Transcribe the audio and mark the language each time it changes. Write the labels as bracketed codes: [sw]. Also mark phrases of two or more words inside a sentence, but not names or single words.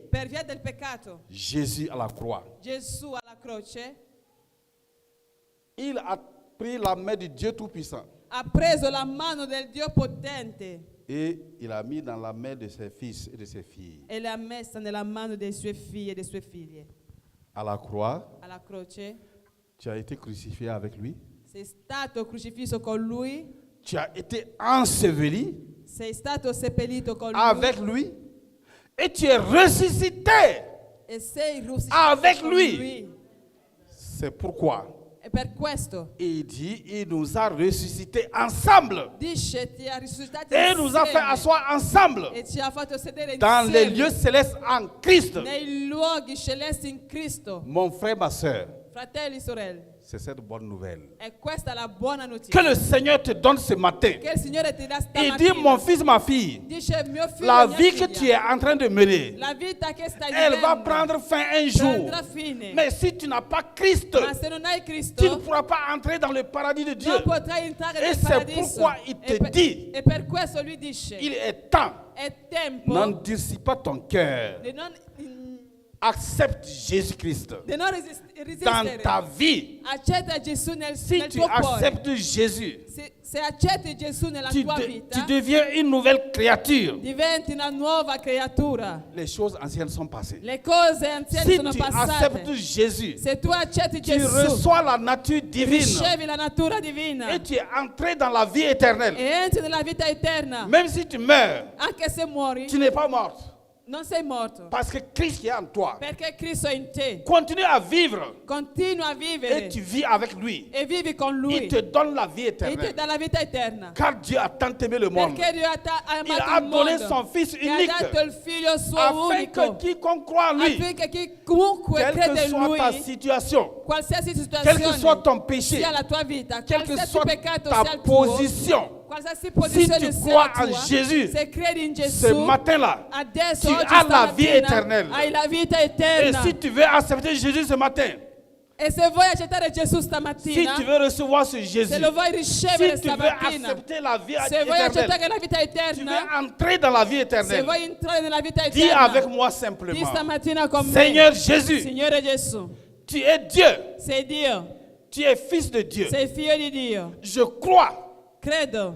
[it] per via del peccato. [fr] Jésus à la croix. [it] Gesù alla croce [fr] Il a pris la main du Dieu Tout-Puissant [it] ha preso la mano del Dio potente [fr] et il a mis dans la main de ses fils et de ses filles. [it] e l'ha messa nella mano dei suoi figli e delle sue figlie. [fr] À la croix, [it] Alla croce [fr] tu as été crucifié avec lui. [it] sei stato crocifisso con lui [fr] tu as été enseveli [it] sei stato seppellito con [fr] avec lui et tu es ressuscité [it] e sei [fr] avec [it] con [fr] lui. C'est pourquoi [it] E per questo [fr] il dit, il nous a ressuscités ensemble [it] dice ti ha risuscitati [fr] et nous a fait [it] insieme [fr] asseoir ensemble [it] e ci ha fatto sedere [fr] dans les [it] insieme [fr] lieux célestes en Christ. [it] nei luoghi celesti in Cristo. [fr] Mon frère, ma soeur, [it] Fratelli, sorelle, [fr] c'est cette bonne nouvelle [it] e questa è la buona [fr] que [it] notizia [fr] le Seigneur te donne ce matin. [it] che il Signore ti dà [fr] Il dit, [it] stamattina. [fr] mon fils, ma fille, [it] Dice mio figlio, [fr] la [it] mia [fr] vie que [it] figlia, [fr] tu es en train de mener, [it] la vita che stai [fr] elle va [it] vivendo [fr] prendre fin un jour. [it] prendrà fine. [fr] Mais si tu n'as pas Christ, [it] Ma se non hai [fr] tu ne [it] Cristo [fr] pourras pas entrer dans le paradis de Dieu. [it] non potrai entrare E nel [fr] c'est [it] paradiso. [fr] pourquoi il te dit, [it] e per questo lui dice [fr] il est temps, [it] è tempo [fr] n'endurcis pas ton cœur. [it] di non, [fr] Accepte Jésus-Christ [it] di non [fr] dans [it] resistere. [fr] ta vie. [it] Accetta Gesù [fr] Si [it] nel [fr] tu [it] tuo cuore. [fr] acceptes Jésus, [it] Se accetti Gesù nella [fr] tu, [it] tua [fr] tu [it] vita, [fr] deviens une nouvelle créature. [it] diventi una nuova creatura. [fr] Les choses anciennes sont passées. [it] Le cose anziane [fr] Si [it] sono [fr] tu [it] passate. [fr] acceptes Jésus, [it] Se tu accetti [fr] tu [it] Gesù, [fr] reçois la nature divine [it] ricevi la natura divina [fr] et tu es entré dans la vie éternelle. [it] e entri nella vita eterna. [fr] Même si tu meurs, [it] Anche se muori, [fr] tu n'es pas morte. [it] non sei morto, [fr] Parce que Christ est en toi. [it] perché Cristo è in te. [fr] Continue à vivre [it] Continua a vivere [fr] et tu vis avec lui. [it] e vivi con Lui. [fr] Il te donne la vie [it] E ti [fr] éternelle. [it] dà la vita eterna. [fr] Car Dieu a tant aimé le monde. [it] Perché Dio ha [fr] Il a [it] amato il [fr] donné [it] mondo, [fr] son Fils [it] che ha [fr] unique [it] dato il figlio suo [fr] afin que [it] unico, [fr] quiconque croit en lui, [it] affinché chiunque [fr] quelle [it] crede [fr] que [it] in [fr] soit ta [it] Lui, [fr] situation, [it] qualsiasi [fr] quel que soit [it] situazione [fr] ton péché, [it] sia la tua vita, [fr] quelle que [it] qualsiasi [fr] soit [it] peccato [fr] ta [it] sia il tuo, [fr] position, [it] qualsiasi posizione [fr] tu [it] sia [fr] crois [it] la [fr] en [it] tua, [fr] Jésus, [it] se credi in [fr] ce [it] Gesù, [fr] matin-là, [it] adesso [fr] tu [it] oggi [fr] as la vie [it] stamattina, [fr] éternelle. [it] hai la vita [fr] Et [it] eterna. [fr] si tu veux accepter Jésus ce matin, [it] E se vuoi accettare Gesù [fr] si [it] stamattina, [fr] tu veux recevoir ce Jésus, [it] se lo vuoi ricevere [fr] si tu veux [it] stamattina, [fr] accepter la vie [it] se vuoi [fr] éternelle, [it] accettare la vita [fr] tu [it] eterna, [fr] veux entrer dans la vie [it] se [fr] éternelle, [it] vuoi entrare nella vita [fr] dis avec [it] eterna, [fr] moi [it] di [fr] simplement, [it] stamattina con me, [fr] Seigneur Jésus, [it] Signore Gesù, [fr] tu es Dieu, [it] sei Dio, [fr] tu es fils de Dieu. [it] sei figlio di Dio, [fr] Je crois, [it] credo,